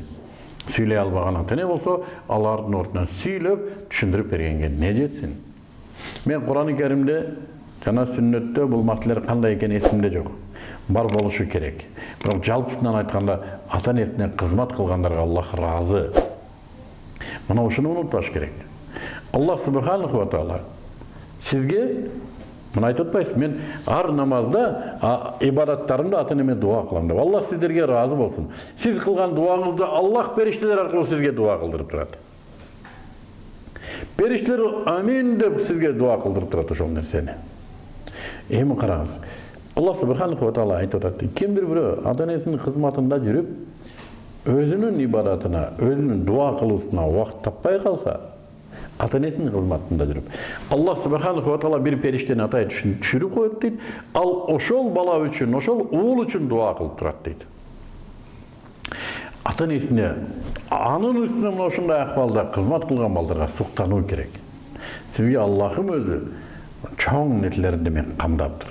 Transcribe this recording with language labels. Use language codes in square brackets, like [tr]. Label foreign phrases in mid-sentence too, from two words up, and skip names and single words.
[ky] Сөйлей албаған ата-эне болса, алардын ордунан сөйлөп, түшүндүрүп бергенге не жетсин? Мен Куран-ы Керимде жана сүннөттө бул маселелер кандай экен эсимде жок. Бар болушу керек. Бирок жалпысынан айтканда, ата-энесине кызмат кылгандарга Аллах разы. Мына ушуну унутпаш керек. [ar] الله سبحانه وتعالى [ky] сизге мына айтып атпайсыз, мен ар намазда ибадаттарымда ата-энеме дуа кылам деп. Аллах сиздерге разы болсын. Сиз кылган дуаңызды Аллах периштелер аркылуу сизге дуа кылдырып турат. Периштелер амин деп сизге дуа кылдырып турат ошол нерсени. Эми караңыз. [ar] الله سبحانه وتعالى [ky] айтып атат. Кимдир бирөө ата-энесинин кызматында жүрүп, өзүнүн ибадатына, өзүнүн дуа кылуусуна убакыт таппай калса, ата-энесинин кызматында жүрүп, [ar] الله سبحانه وتعالى [ky] бир периштени атай түшүрүп коет дейт, ал ошол бала үчүн, ошол уул үчүн дуа кылып турат дейт. Ата-энесине анын үстүнө мына ушундай акыбалда кызмат кылган балдарга суктануу керек. Сизге Аллахым өзү чоң нерселерди мен камдаптыр.